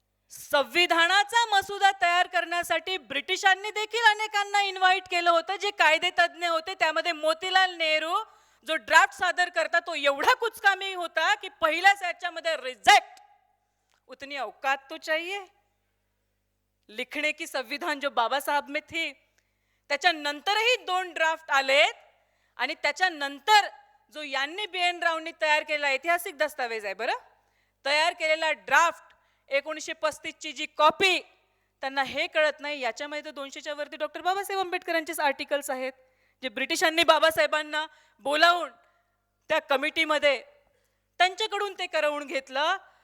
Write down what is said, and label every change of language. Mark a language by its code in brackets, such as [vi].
[mr] संविधानाचा मसुदा तयार करण्यासाठी ब्रिटिशांनी देखील अनेकांना इन्व्हाइट केलं होतं, जे कायदे तज्ञ होते. त्यामध्ये मोतीलाल नेहरू जो ड्राफ्ट सादर करता तो एवढा कुचकामी होता की पहिल्याच याच्यामध्ये रिजेक्ट. [hi] उतनी औकात तो चाहिए लिखने की संविधान जो बाबा साहब में थी. [mr] त्याच्यानंतरही 2 ड्राफ्ट आलेत आणि त्याच्यानंतर जो यांनी BN रावनी तयार केलेला ऐतिहासिक दस्तावेज आहे, बरं, तयार केलेला ड्राफ्ट 1935 ची जी कॉपी, त्यांना हे कळत नाही याच्यामध्ये तर 200च्या वरती डॉक्टर बाबासाहेब आंबेडकरांचेच आर्टिकल्स आहेत, जे ब्रिटिशांनी बाबासाहेबांना बोलावून त्या कमिटीमध्ये त्यांच्याकडून ते करवून घेतलं.